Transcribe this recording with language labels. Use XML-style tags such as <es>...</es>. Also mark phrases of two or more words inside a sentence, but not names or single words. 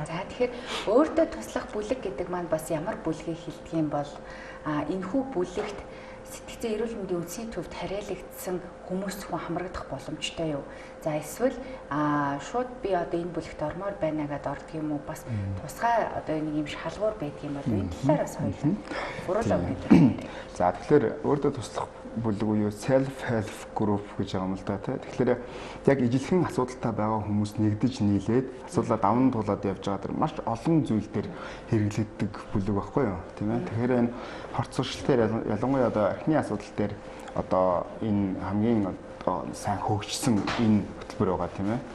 <mn>За тэгэхээр өөртөө туслах бүлэг гэдэг маань бас ямар бүлгийг хэлдэг юм бол энэхүү бүлэгт сэтгцэн эрүүл мэндийн үндэсний төвд хариалагдсан хүмүүс хүн хамрагдах боломжтой юу? За эсвэл шууд би одоо энэ бүлэгт ормоор байна гэдээ ордог юм уу? Бас тусгай одоо нэг юм шалгуур байдаг юм бол энэ талаар бас хоёулаа буруулаа өгөөд. За тэгэхээр өөртөө туслах бүлэг буюу</mn> <en>self help group</en> <mn>гэж байгаа юм л да. Тэгэхээр яг ижилхэн асуудалтай байгаа хүмүүс нэгдэж нийлээд асуудлаа даван туулаад явж байгаа тэр маш олон зүйл дээр хэрэглэгддэг бүлэг баггүй юу? Тийм ээ. Тэгэхээр энэ хорт сурчлалаар ялангуяа одоо архины асуудал дээр одоо энэ хамгийн сайн хөгжсөн энэ хөтөлбөр байгаа тийм ээ.</mn>